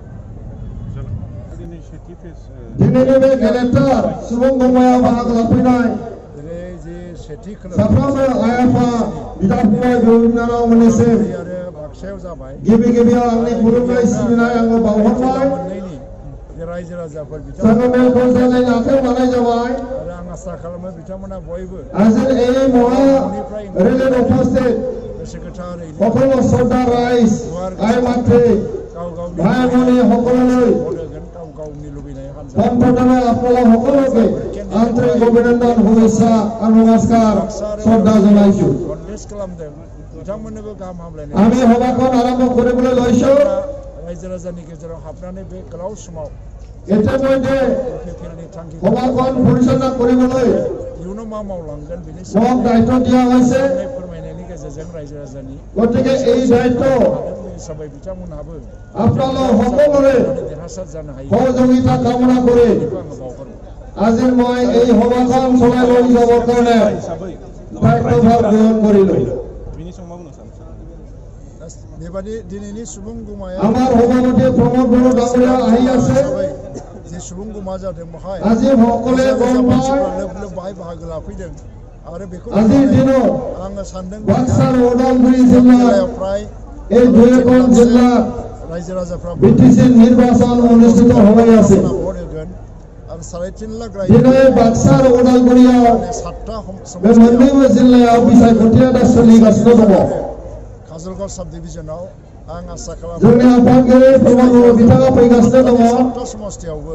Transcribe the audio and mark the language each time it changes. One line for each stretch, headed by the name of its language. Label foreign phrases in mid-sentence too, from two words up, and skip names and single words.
Bodo: दिनैनि बे गेदेरथार सुबुं गौमायाव बाहागो लाफैनाय साफ्रोमबो आइ आफा बिदा फंबाय बिब' बिनानावमोननिसिम गिबि गिबियाव आंनि खुलुमनाय सिबिनाय आङो बावहरबाय रायजो राजाफोर जोङो मेलखौ जागायनो आखायाव लानाय जाबाय आरो आं आसा खालामो बिथांमोना बयबो
Assamese: आज এই মহা রেলের উপস্থিত সকল শ্রদ্ধা রাইজ আই মাতৃ ভাই ভনী সকললৈ পোনপ্ৰথমে আপোনালোক সকলোকে আন্তৰিক অভিনন্দন শুভেচ্ছা আৰু নমস্কাৰ শ্ৰদ্ধা জনাইছো আমি সভাখন আৰম্ভ কৰিবলৈ লৈছো
Bodo: रायजो राजानि गेजेराव हाबनानै बे गोलाव समाव
Assamese: ইতিমধ্যে সভাখন পৰিচালনা কৰিবলৈ
Bodo: इयुनाव मा मावलांगोन बेनि
Assamese: মোক দায়িত্ব দিয়া হৈছে
Bodo: फोरमायनायनि गेजेरजों रायजो राजानि
Assamese: গতিকে এই দায়িত্ব
Bodo: हिसाबै बिथांमोनहाबो
Assamese: আপোনালোক সকলোৰে
Bodo: देरहासार जानो हायो
Assamese: সহযোগিতা কামনা কৰি আজি মই এই সভাখন চলাই লৈ যাবৰ কাৰণে দায়িত্বভাৰ গ্ৰহণ কৰিলো
Bodo: बेबादि दिनैनि सुबुं गौमाया
Assamese: আমাৰ সভাপতি প্ৰমোদ বড়ো ডাঙৰীয়া আহি আছে
Bodo: जे सुबुं गौमा जादों बहाय
Assamese: আজি সকলোৱে গম পায়
Bodo: बाहाय बाहागो लाफैदों आरो बेखौ
Assamese: আজিৰ দিনত
Bodo: आङो सानदों बाक्सा उदालगुरि जिल्लायाव प्राय
Assamese: এই দুয়োখন জিলাত
Bodo: रायजो राजाफ्रा
Assamese: বিটিসি নিৰ্বাচন অনুষ্ঠিত হৈ আছে
Bodo: भोट होगोन आरो 3.5 लाख दिनै बाक्सा उदालगुरियाव 7टा बे मोननैबो जिल्लायाव बिसायख'थिया दा सोलिगासिनो दङ काजलगाव साब डिभिजनाव आं आसा खालामो जोंनि आफादगिरि प्रमोद बड़ो बिथाङा फैगासिनो दङ 7टा समष्टियावबो